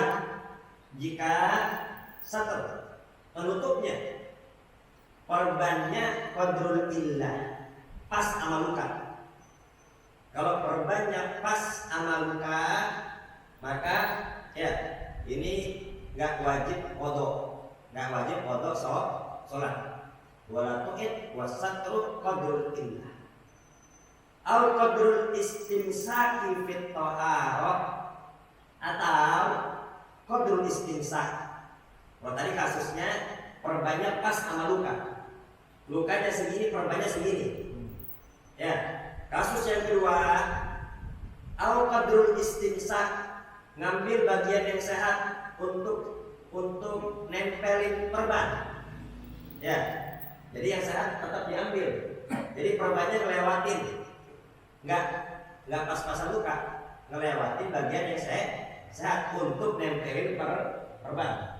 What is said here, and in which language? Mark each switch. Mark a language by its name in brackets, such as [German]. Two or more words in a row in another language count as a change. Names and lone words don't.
[Indonesian] Jika satr penutupnya perbannya [Arabic] قدر العلة [Indonesian] pas sama luka. Kalau perbannya pas sama luka, maka ya ini nggak wajib kodok, sholat. [Arabic] ولا تعيد وستر قدر العلة. أو قدر الاستمساك في الطهارة, atau قدر الاستمساك. [Indonesian] Kalau tadi kasusnya perbannya pas sama luka, lukanya segini, perbannya segini. Ya, kasus yang kedua, [Arabic] أو قدر الاستمساك, [Indonesian] ngambil bagian yang sehat untuk nempelin perban. Ya, jadi yang sehat tetap diambil. Jadi perbannya ngelewatin, nggak pas-pasan luka, ngelewatin bagian yang sehat untuk nempelin perban.